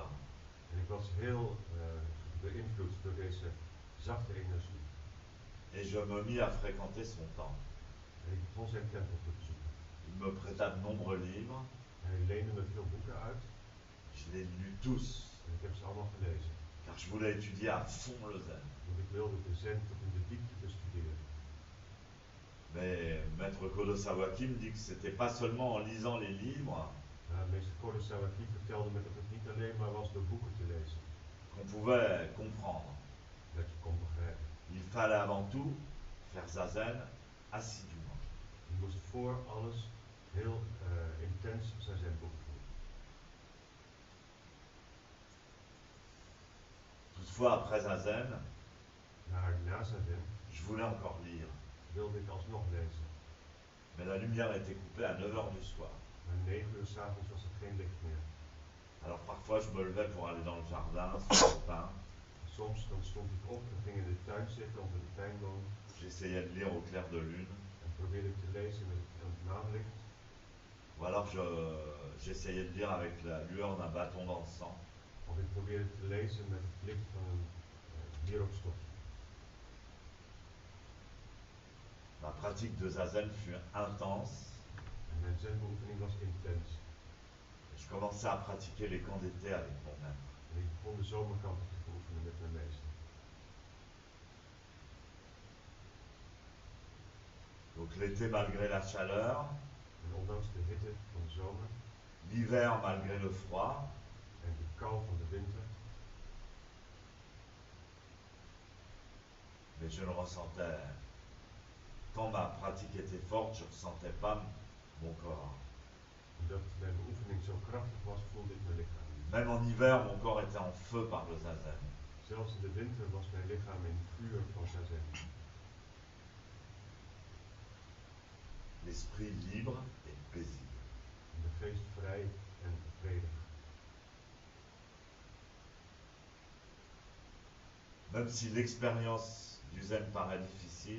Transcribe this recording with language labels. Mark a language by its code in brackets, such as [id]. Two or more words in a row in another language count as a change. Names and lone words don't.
[nl] En ik was heel beïnvloed door deze zachte energie. [fr] Et je me mis à fréquenter son temple. [nl] En ik begon zijn tempel te bezoeken. [fr] Il me prêta de nombreux livres. [nl] En hij leende me veel boeken uit. [fr] Je les lus tous, [nl] En ik heb ze allemaal gelezen. [fr] car je voulais étudier à fond le zen. [nl] Want ik wilde de zen tot in de diepte bestuderen. [fr] Mais Maître Kodo Sawaki me dit que c'était pas seulement en lisant les livres [nl] Meester Kodo Sawaki vertelde me dat het niet alleen maar was door boeken te lezen. [fr] qu'on pouvait comprendre. [nl] Dat je kon begrijpen. [fr] Il fallait avant tout faire zazen assidûment. [nl] Je moest voor alles heel intens zazen boeken doen. [fr] Toutefois, après zazen, [nl] Maar na zazen [fr] je voulais encore lire. [nl] wilde ik alsnog lezen. [fr] Mais la lumière était coupée à 9h du soir. [nl] Maar 9 uur 's avonds was er geen licht meer. [fr] Alors parfois je me levais pour aller dans le jardin, sur le pin. [nl] Soms dan stond ik op en ging in de tuin zitten onder de pijnboom. [fr] J'essayais de lire au clair de lune. [nl] En probeerde ik te lezen met het maanlicht. [fr] Ou alors j'essayais de lire avec la lueur d'un bâton d'encens. [nl] Of ik probeerde te lezen met het licht van een wierookstokje. [fr] Ma pratique de zazen fut intense. [nl] En mijn zenbeoefening was intens. [fr] Je commençais à pratiquer les camps d'été avec mon maître. [nl] En ik begon de zomerkampen te beoefenen met mijn meester. [fr] Donc l'été malgré la chaleur, [nl] En ondanks de hitte van de zomer [fr] l'hiver malgré le froid, [nl] en de kou van de winter, [fr] mais je le ressentais. Quand ma pratique était forte, je ne ressentais pas mon corps. [nl] omdat mijn beoefening zo krachtig was, voelde ik mijn lichaam niet. [fr] Même en hiver, mon corps était en feu par le zazen. [nl] Zelfs in de winter was mijn lichaam in vuur van zazen. [fr] L'esprit libre et paisible. [nl] En de geest vrij en vredig. [fr] Même si l'expérience du zen paraît difficile,